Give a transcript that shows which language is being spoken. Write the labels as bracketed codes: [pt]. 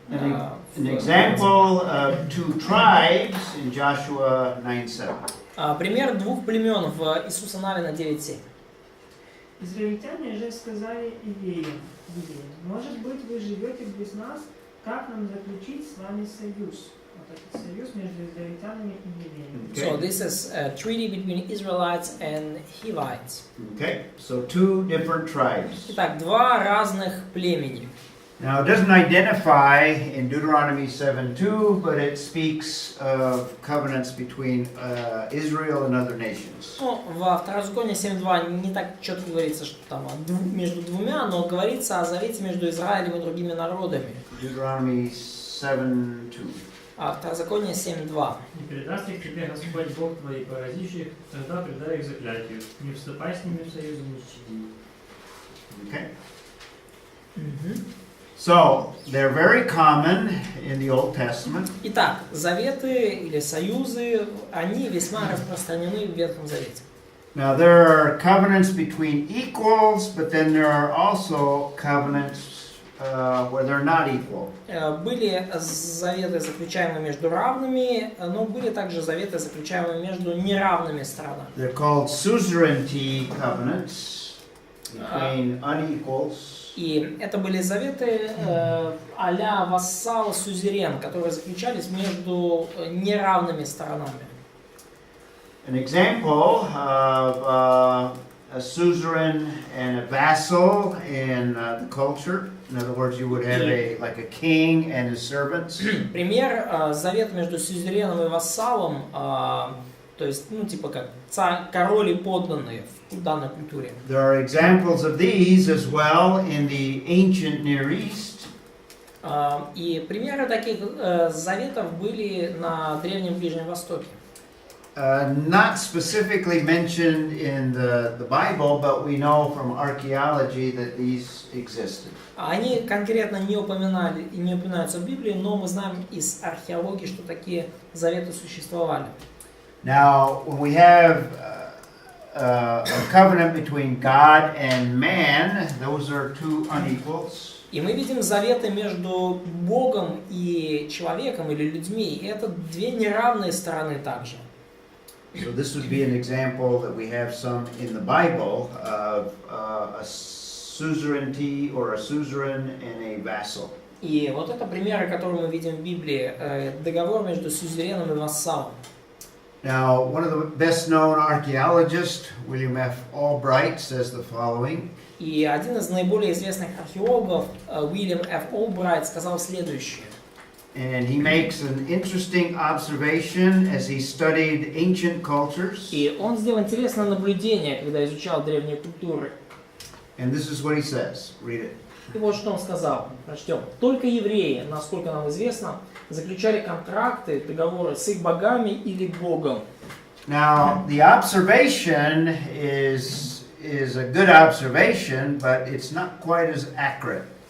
[en] An example of 2 tribes in Joshua 9:7. [ru] Пример 2 племен в Иисуса Навина 9.7. Израильтяне же сказали евреям, может быть, вы живете без нас, как нам заключить с вами союз? Вот этот союз между израильтянами и евреями. [en] So this is a treaty between Israelites and Hivites. Okay, so 2 different tribes. [ru] Итак, 2 разных племени. [en] Now, it doesn't identify in Deuteronomy 7:2, but it speaks of covenants between Israel and other nations. [ru] Ну, во Второзаконии 7.2 не так четко говорится, что там между двумя, но говорится о завете между Израилем и другими народами. [en] Deuteronomy 7:2. [ru] А Второзаконие 7.2. «Не предаст их тебе Господь Бог твой, поразивший их, тогда предай их заклятию. Не вступай с ними в союз, не щади». [en] Okay. So, they're very common in the Old Testament. [ru] Итак, заветы или союзы, они весьма распространены в Ветхом Завете. [en] Now, there are covenants between equals, but then there are also covenants where they're not equal. [ru] Были заветы, заключаемые между равными, но были также заветы, заключаемые между неравными сторонами. [en] They're called suzerainty covenants between unequals. [ru] И это были заветы а-ля вассал, сюзерен, которые заключались между неравными сторонами. [en] An example of a suzerain and a vassal in the culture. In other words, you would have like a king and his servants. [ru] Пример завет между сюзереном и вассалом, то есть, ну, типа как король и подданные в данной культуре. [en] There are examples of these as well in the ancient Near East. [ru] И примеры таких заветов были на Древнем Ближнем Востоке. [en] Not specifically mentioned in the Bible, but we know from archaeology that these existed. [ru] Они конкретно не упоминаются в Библии, но мы знаем из археологии, что такие заветы существовали. [en] Now, when we have a covenant between God and man, those are 2 unequals. [ru] И мы видим заветы между Богом и человеком или людьми, и это 2 неравные стороны также. [en] So this would be an example that we have some in the Bible of a suzerainty or a suzerain and a vassal. [ru] И вот это примеры, которые мы видим в Библии, договор между сюзереном и вассалом. [en] Now, one of the best known archaeologists, William F. Albright, says the following. [ru] И один из наиболее известных археологов, Уильям Ф. Олбрайт, сказал следующее. [en] And he makes an interesting observation as he studied ancient cultures. [ru] И он сделал интересное наблюдение, когда изучал древние культуры. [en] And this is what he says. Read it. [ru] И вот что он сказал. Прочтем. Только евреи, насколько нам известно, заключали контракты, договоры с их богами или Богом. [en] Now, the observation is a good observation, but it's not quite as accurate.